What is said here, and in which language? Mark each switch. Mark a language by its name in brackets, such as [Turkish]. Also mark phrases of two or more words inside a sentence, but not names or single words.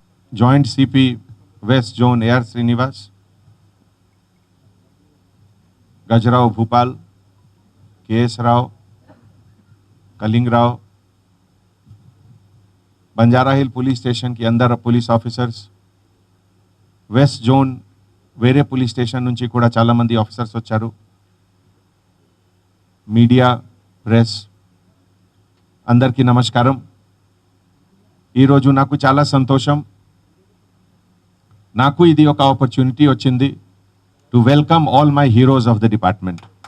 [English] Joint CP West Zone AR Srinivas, Gajrao Bhupal, KS Rao, Kaling Rao, [Hindi] बंजारा हिल पुलिस स्टेशन के अंदर पुलिस [Telugu] ఆఫీసర్స్, వెస్ట్ జోన్ వేరే పులిస్ స్టేషన్ నుంచి కూడా చాలా మంది ఆఫీసర్స్ వచ్చారు. మీడియా, ప్రెస్ అందరికీ నమస్కారం. ఈరోజు నాకు చాలా సంతోషం. నాకు ఇది ఒక ఆపర్చునిటీ వచ్చింది [English] to welcome all my heroes of the department.